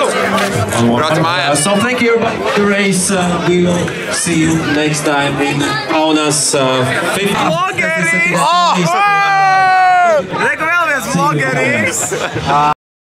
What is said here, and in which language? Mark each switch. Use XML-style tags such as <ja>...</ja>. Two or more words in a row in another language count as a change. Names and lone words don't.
<lv>Brauc mājās.</lv> <en>So thank you for the race. We will see you next time in Kaunas 50.</en> <lv>Vlogerīs! Reku vēl viens vlogerīs!</lv>